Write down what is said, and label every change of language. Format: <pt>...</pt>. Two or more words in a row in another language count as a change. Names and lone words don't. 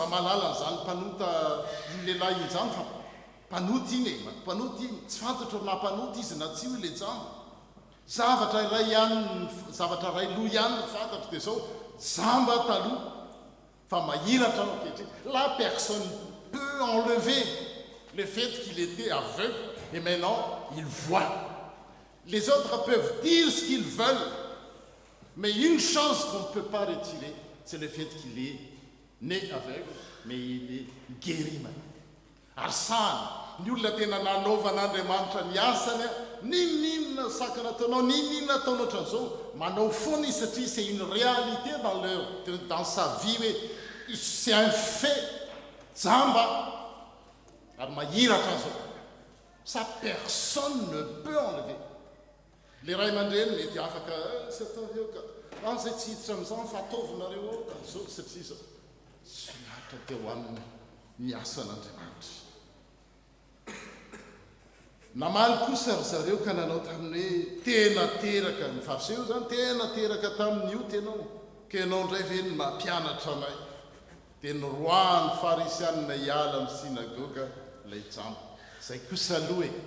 <mg>malala n'izany mpanota iny lehilahy iny zany fa mpanoty iny mpanoty iny tsy fantatra mampanoty izy na tsy hoe le jamba zavatra ray ihany zavatra ray loha ihany ny fantatra dia zao jamba taloha fa mahiratra ao ankehitriny</mg> <fr>la personne peut enlever le fait qu'il était aveugle et maintenant il voit les autres peuvent dire ce qu'ils veulent mais une chose qu'on ne peut pas retirer c'est le fait qu'il est né aveugle mais il est guéri maintenant</fr> <mg>ary sany ny olona tena nanaovan'Andriamanitra ny asany ninninona sakana ataonao ninninona ataonao ohatran'izao manao foana izy satria</mg> <fr>c'est une réalité dans sa vie</fr> <mg>hoe</mg> <fr>c'est un fait</fr> <mg>jamba ary mahiratra zao</mg> <fr>sa personne ne peut enlever le</fr> <mg>ray aman-dreny mety afaka sy atao eo ka zay tsy hiditra amin'izany fa ataovinareo zao satria zao tsy miatra teo aminy ny asan'Andriamanitra namaly kosa ry zareo ka nanao taminy hoe tena teraka ny fariseo zany tena teraka tamin'io tenao ka ianao ndray ve ny mampianatra anay dia nyroany farisianina hiala amin'ny sinagoga ilay jamba zay kosa aloha</mg>